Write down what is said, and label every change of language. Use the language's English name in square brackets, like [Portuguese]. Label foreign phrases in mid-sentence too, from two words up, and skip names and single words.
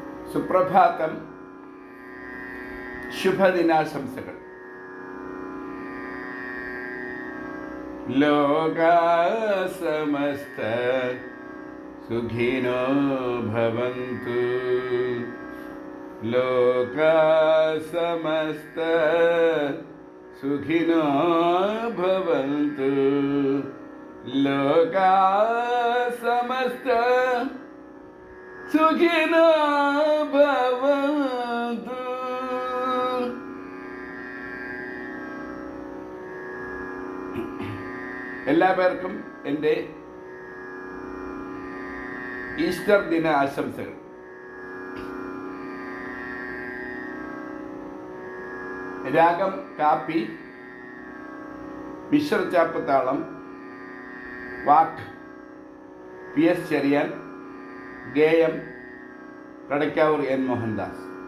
[Malayalam] സുപ്രഭാതം, ശുഭദിനാശംസകൾ. [Sanskrit] ലോകാ സമസ്ത സുഖിനോ ഭവന്തു. ലോകാ സമസ്ത സുഖിനോ ഭവന്തു. ലോകാ സമസ്ത സുഖിനോ ഭവന്തു. [Malayalam] എല്ലാ പേർക്കും എൻ്റെ ഈസ്റ്റർ ദിന ആശംസകൾ. രാഗം കാപ്പി, മിശ്ര ചാപ്പത്താളം, വാക്ക് PS ചെറിയാൻ, ഗേയം കടയ്ക്കാവൂർ N മോഹൻദാസ്.